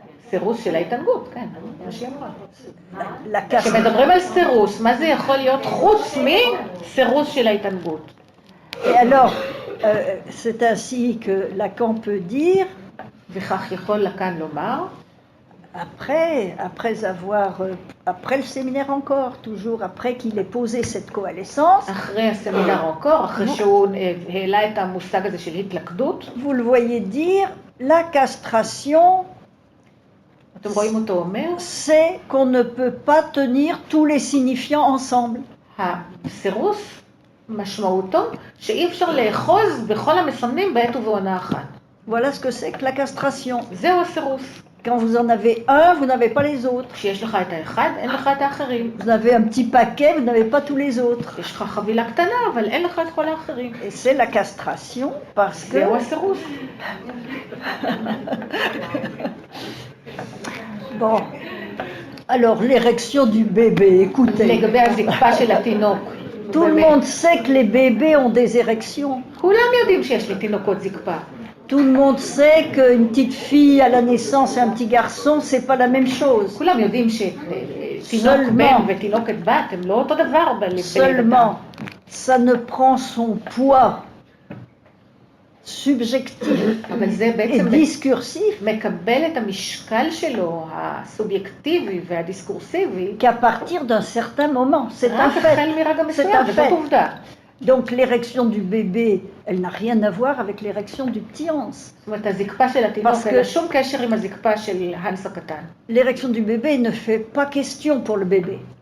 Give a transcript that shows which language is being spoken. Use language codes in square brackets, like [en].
[he] סירוס של ההתענגות, כן, מה שהיא אמרה. כשמדברים על סירוס, מה זה יכול להיות חוץ מסירוס של ההתענגות? [fr] Et alors, c'est ainsi que Lacan peut dire, [he] וכך יכול לקאן לומר, [fr] après le séminaire encore, toujours après qu'il ait posé cette coalescence, [he] אחרי הסמינר encore, אחרי שהוא העלה את המושג הזה של התלכדות, [fr] vous le voyez dire, la castration, [he] אתם רואים אותו אומר, [fr] c'est qu'on ne peut pas tenir tous les signifiants ensemble. [he] הסירוס משמעותו שאי אפשר לאחוז בכל המסמנים בעת ובעונה אחת. [fr] Voilà ce que c'est que la castration. [he] זהו הסירוס. [fr] Quand vous en avez un, vous n'avez pas les autres. [he] כשיש לך את האחד, אין לך את האחרים. [fr] Vous avez un petit paquet, vous n'avez pas tous les autres. [he] יש לך חבילה קטנה, אבל אין לך את כל האחרים. [fr] Et c'est la castration parce que... [he] זהו הסירוס. [fr] Bon. Alors, l'érection du bébé, écoutez. [he] לגבי הזקפה של התינוק. [fr] Tout le monde sait que les bébés ont des érections. [he] כולם יודעים שיש לתינוקות זקפה. [fr] Tout le monde sait qu'une petite fille à la naissance et un petit garçon, c'est pas la même chose. [he] כולם יודעים שתינוק בן ותינוקת בת הם לא אותו דבר בלידתם. [fr] Seulement, ça ne prend son poids subjectif et discursif [he] מקבל את המשקל שלו, הסובייקטיבי והדיסקורסיבי, [fr] qu'à partir d'un certain moment. C'est un fait. C'est un fait. Donc l'érection du bébé, elle n'a rien à voir avec l'érection du petit Hans. Parce que l'érection du bébé ne fait pas question pour le bébé.